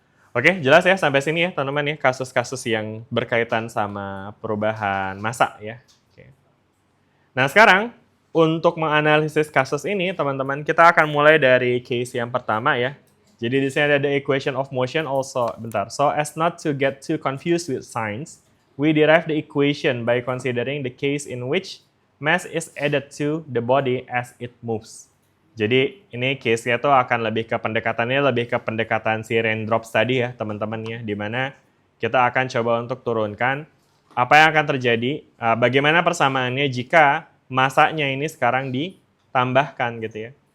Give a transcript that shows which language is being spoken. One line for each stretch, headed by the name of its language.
Indonesian: Oke, jelas ya sampai sini ya teman-teman ya, kasus-kasus yang berkaitan sama perubahan massa ya. Oke. Nah sekarang untuk menganalisis kasus ini teman-teman, kita akan mulai dari case yang pertama ya. Jadi di sini ada the equation of motion also. Bentar.
English: So as not to get too confused with signs, we derive the equation by considering the case in which mass is added to the body as it moves.
Indonesian: Jadi ini case-nya tuh akan lebih ke pendekatan si raindrops tadi ya teman-teman ya, di mana kita akan coba untuk turunkan apa yang akan terjadi, bagaimana persamaannya jika masanya ini sekarang ditambahkan gitu ya.